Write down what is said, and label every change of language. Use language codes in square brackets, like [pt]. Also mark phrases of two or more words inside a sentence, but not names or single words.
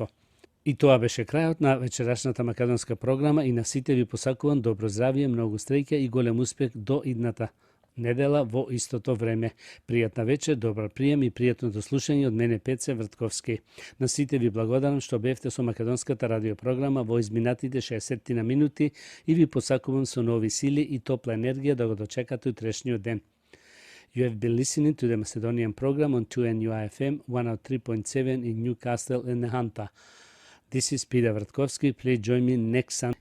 [mk] И тоа беше крајот на вечерашната македонска програма и на сите ви посакувам добро здравје, многу стреќа и голем успех до идната недела во истото време. Пријатна вечер, добар прием и пријатно дослушање од мене Пеце Вртковски. На сите ви благодарам што бевте со македонската радиопрограма во изминатите 60 на минути и ви посакувам со нови сили и топла енергија да го дочекате утрешниот ден. [en] You have been listening to the Macedonian program on 2NUIFM 103.7 in Newcastle and Nehanta. This is Peter Vratkovski. Please join me next Sunday.